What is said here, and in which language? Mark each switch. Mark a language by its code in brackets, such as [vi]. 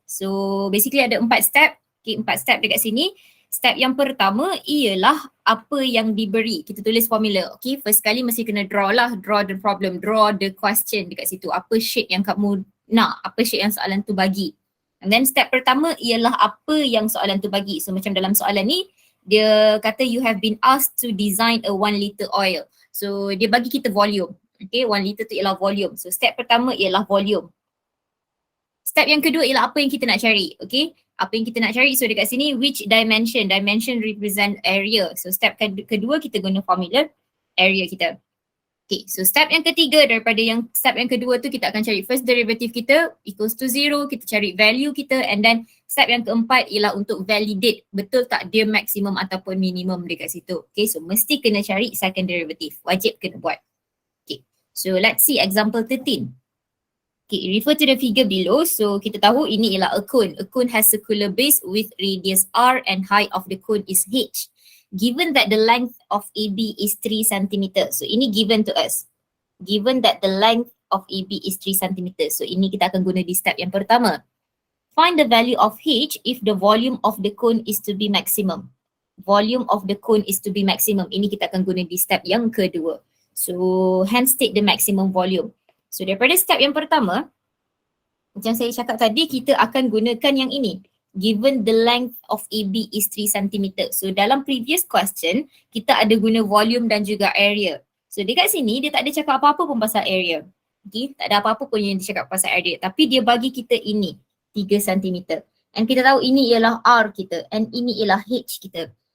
[ms] So basically ada 4 step. Okay, 4 step dekat sini. Step yang pertama ialah apa yang diberi. Kita tulis formula. Okay, first kali mesti kena draw lah. [en] Draw the problem, draw the question [ms] dekat situ. Apa shape yang kamu nak, apa shape yang soalan tu bagi. And then step pertama ialah apa yang soalan tu bagi. So macam dalam soalan ni, dia kata [en] you have been asked to design a 1 liter oil. [ms] So dia bagi kita volume. Okay, 1 liter tu ialah volume. So step pertama ialah volume. Step yang kedua ialah apa yang kita nak cari. Okay, apa yang kita nak cari. So dekat sini which dimension. [en] Dimension represent area. [ms] So step kedua kita guna formula area kita. Okay, so step yang ketiga daripada yang step yang kedua tu kita akan cari first derivative kita equals to 0. Kita cari value kita and then step yang keempat ialah untuk validate betul tak dia maksimum ataupun minimum dekat situ. Okay, so mesti kena cari second derivative. Wajib kena buat. Okay, [en] so let's see example 13. Okay, refer to the figure below. [ms] So kita tahu ini ialah a cone. [en] A cone has circular base with radius r and height of the cone is h. Given that the length of AB is 3 cm. So ini given to us. Given that the length of AB is 3 cm. [ms] So ini kita akan guna di step yang pertama. [en] Find the value of h if the volume of the cone is to be maximum. Volume of the cone is to be maximum. [ms] Ini kita akan guna di step yang kedua. [en] So hence take the maximum volume. [ms] So daripada step yang pertama, macam saya cakap tadi, kita akan gunakan yang ini. [en] Given the length of AB is 3 cm. [ms] So dalam [en] previous question, [ms] kita ada guna volume dan juga area. So dekat sini, dia tak ada cakap apa-apa pun pasal area. Okay, tak ada apa-apa pun yang dia cakap pasal area. Tapi dia bagi kita ini, 3 cm. And kita tahu ini ialah R kita and ini ialah H kita.